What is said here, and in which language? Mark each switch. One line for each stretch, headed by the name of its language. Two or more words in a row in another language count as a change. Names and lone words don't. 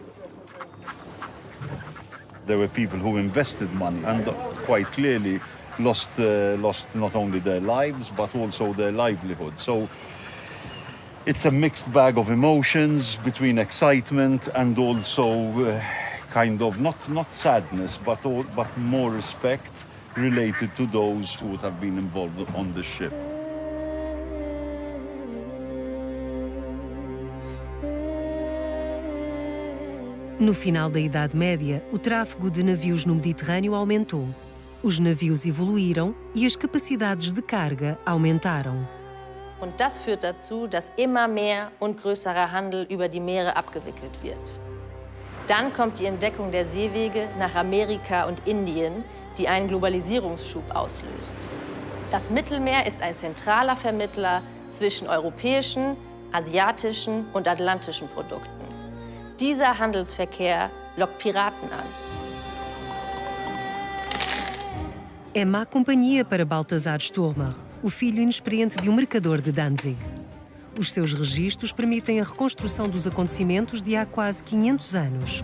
English: There were people who invested money and quite clearly lost not only their lives but also their livelihood. So it's a mixed bag of emotions between excitement and also kind of not sadness but more respect related to those who would have been involved on the ship.
Portuguese: No final da Idade Média, o tráfego de navios no Mediterrâneo aumentou. Os navios evoluíram e as capacidades de carga aumentaram.
German: Und das führt dazu, dass immer mehr und größerer Handel über die Meere abgewickelt wird. Dann kommt die Entdeckung der Seewege nach Amerika und Indien, die einen Globalisierungsschub auslöst. Das Mittelmeer ist ein zentraler Vermittler zwischen europäischen, asiatischen und atlantischen Produkten. Dieser Handelsverkehr lockt Piraten an.
Portuguese: É má companhia para Balthasar Sturmer, o filho inexperiente de um mercador de Danzig. Os seus registros permitem a reconstrução dos acontecimentos de há quase 500 anos.